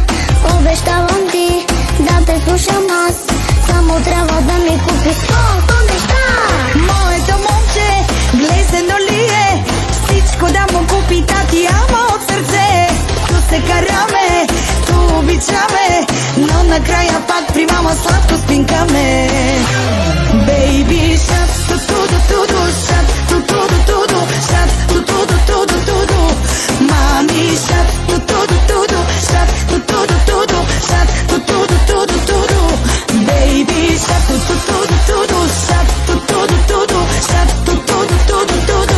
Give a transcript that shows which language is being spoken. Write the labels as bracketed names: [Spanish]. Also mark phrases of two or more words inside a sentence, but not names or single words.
[Bulgarian] Обещавам ти да те слушам аз, само трябва да ми купиш колко неща. Моето момче, глезено ли е? Всичко да му купи тати, ама от сърце. Ту се караме, ту обичаме, но накрая пак при мама сладко спинкаме. [English] Baby shark, ту-ту-ду-ту-ду, shark, ту-ту-ду-ту-ду, shark, ту-ту-ду-ту-ду-ту-ду. Мами shark, ту-ту-ду-ту-ду, shark, ту-ту-ду-ту-ду, shark, ту-ту-ду-ту-ду-ту-ду. Baby shark, ту-ту-ду-ту-ду, shark, ту-ту-ду-ту-ду, shark, ту-ту-ду-ту-ду-ту-ду.